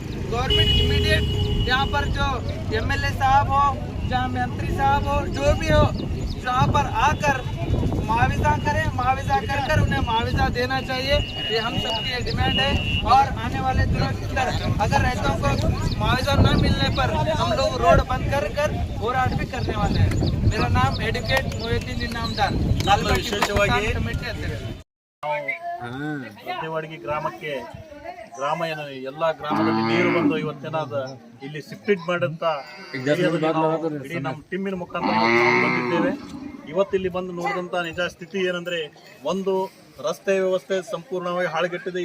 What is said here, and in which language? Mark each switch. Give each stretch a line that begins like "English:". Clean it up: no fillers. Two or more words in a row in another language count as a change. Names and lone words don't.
English: government immediate
Hindi: यहाँ पर जो MLA साहब हो, जहाँ मंत्री साहब हो, जो भी हो, यहाँ पर आकर मुआवजा करें, मुआवजा कर उन्हें मुआवजा देना चाहिए। ये हम सबकी एक डिमांड है। और आने वाले दिनों के अंदर अगर रैयतों को मुआवजा न मिलने पर हम लोग रोड बंद कर होराट भी करने वाले हैं। मेरा नाम एडवोकेट मोहिउद्दीन इनामदार, विशेषವಾಗಿ कमेटी अध्यक्ष।
Kannada: ರದ್ದೇವದಗಿ ಗ್ರಾಮಕ್ಕೆ ಎಲ್ಲ ಗ್ರಾಮದಲ್ಲಿ ನೀರು ಬಂದು ಇವತ್ತಿನ ಇಲ್ಲಿ ಶಿಫ್ಟೆಡ್ ಮಾಡಂತ ಇಡೀ ನಮ್ಮ ಟೀಮಿನ ಮುಖಾಂತರ ನಾವು ಬಂದಿದ್ದೇವೆ. ಇವತ್ತಿಲ್ಲಿ ಬಂದು ನೋಡಿದಂಥ ನಿಜ ಸ್ಥಿತಿ ಏನಂದರೆ, ಒಂದು ರಸ್ತೆ ವ್ಯವಸ್ಥೆ ಸಂಪೂರ್ಣವಾಗಿ ಹಾಳುಗೆಟ್ಟಿದೆ.